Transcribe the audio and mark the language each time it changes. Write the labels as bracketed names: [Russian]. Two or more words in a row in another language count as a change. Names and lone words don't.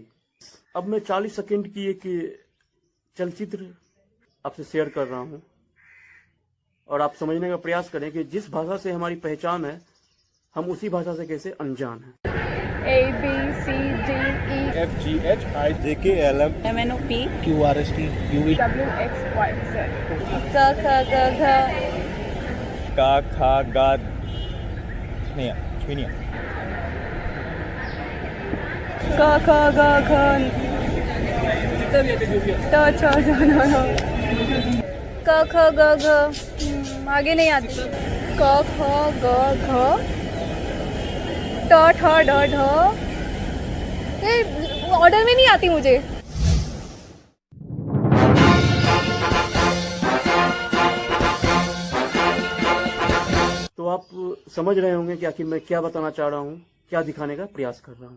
[Hindi] अब मैं 40 सेकेंड की एक चलचित्र आपसे शेयर कर रहा हूं और आप समझने का प्रयास करें कि जिस भाषा से हमारी पहचान है, हम उसी भाषा से कैसे अनजान हैं। [English] ABCDEFGHIJKLM MNOP QRST UV WXYZ [Hindi] क ख ग घ का खा गा नहीं छुनिया क ख ग घ त छ ज न न क ख ग घ आगे नहीं आती। क ख ग घ ट ठ ड ढ, ये ऑर्डर में नहीं आती मुझे। तो आप समझ रहे होंगे कि आखिर मैं क्या बताना चाह रहा हूँ, क्या दिखाने का प्रयास कर रहा हूँ।